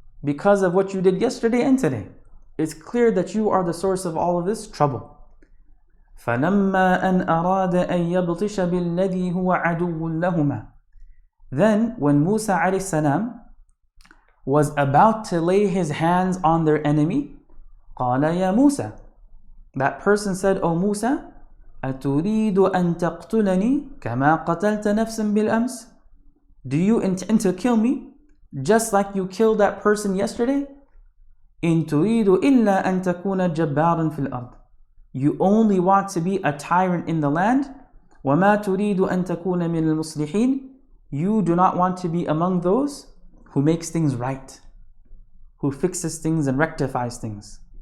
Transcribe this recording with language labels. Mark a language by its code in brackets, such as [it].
[en] Because of what you did yesterday and today. It's clear that you are the source of all of this trouble. [ar] فَلَمَّا أَنْ أَرَادَ أَنْ يَبْطِشَ بِالَّذِي هُوَ عَدُوٌّ لَهُمَا. [en] Then when Musa alayhi salam was about to lay his hands on their enemy, [ar] قَالَ يَا مُوسَى. [en] That person said, O Musa, [ar] أَتُرِيدُ أَن تَقْتُلَنِي كَمَا قَتَلْتَ نَفْسًا بِالْأَمْسِ. [en] Do you intend to kill me just like you killed that person yesterday? [ar] إِن تُرِيدُ إِلَّا أَن تَكُونَ جَبَّارًا فِي الْأَرْضِ. [en] You only want to be a tyrant in the land. [ar] وَمَا تُرِيدُ أَن تَكُونَ مِنَ الْمُصْلِحِينَ. [en] You do not want to be among those who makes things right, who fixes things and rectifies things.